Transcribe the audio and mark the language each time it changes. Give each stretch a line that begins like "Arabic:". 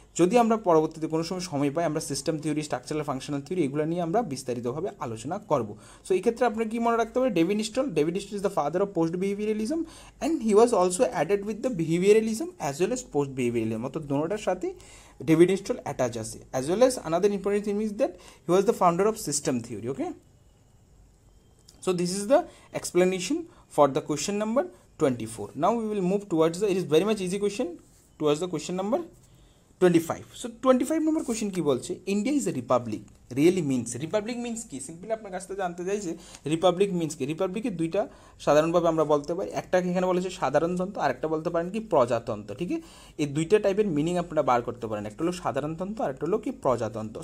Bangla: যদি আমরা পরবর্তীতে কোনো সময় পাই, আমরা system theory, structural functional theory, এগুলো নিয়ে আমরা বিস্তারিতভাবে আলোচনা করব। সো এই ক্ষেত্রে আপনার কি মনে রাখতে হবে,
English: David Easton is the father of post behaviouralism and he was also added with the behaviouralism as well as post behaviouralism,
Bangla: অর্থাৎ দুটোটার সাথে ডেভিড ইনস্টল অ্যাটাচ আছে।
English: As well as another important thing is that he was the founder of system theory. Okay, so this is the explanation for the question number 24. Now we will move towards the, it is very much easy question, towards the question number 25. So 25 number question
Bangla: কি বলছে,
English: India is a republic really means, republic means
Bangla: কি, simply আপনার কাছ থেকে জানতে চাইছে Republic means কি। রিপাবলিকের দুইটা সাধারণভাবে আমরা বলতে পারি, একটা এখানে বলেছে সাধারণতন্ত্র, আর একটা বলতে পারেন কি প্রজাতন্ত্র। ঠিক আছে, এই দুইটা টাইপের মিনিং আপনারা বার করতে পারেন, একটা হলো সাধারণতন্ত্র আর একটা হলো কি প্রজাতন্ত্র।